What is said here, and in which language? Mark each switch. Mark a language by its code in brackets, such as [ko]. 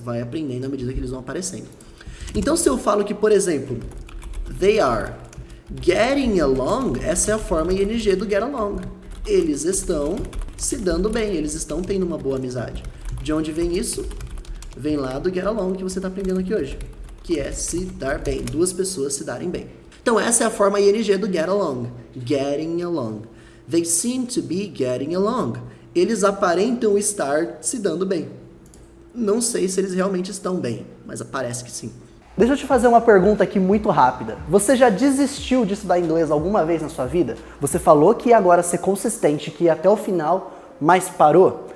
[pt] Vai aprendendo à medida que eles vão aparecendo. Então se eu falo que, por exemplo, [en] they are getting along, [pt] essa é a forma ing do get along. Eles estão se dando bem, eles estão tendo uma boa amizade. De onde vem isso? Vem lá do get along que você está aprendendo aqui hoje, que é se dar bem, duas pessoas se darem bem. Então essa é a forma ing do get along, getting along. [en] They seem to be getting along. [pt] Eles aparentam estar se dando bem. Não sei se eles realmente estão bem, mas parece que sim. Deixa eu te fazer uma pergunta aqui muito rápida. Você já desistiu de estudar inglês alguma vez na sua vida? Você falou que ia agora ser consistente, que ia até o final, mas parou?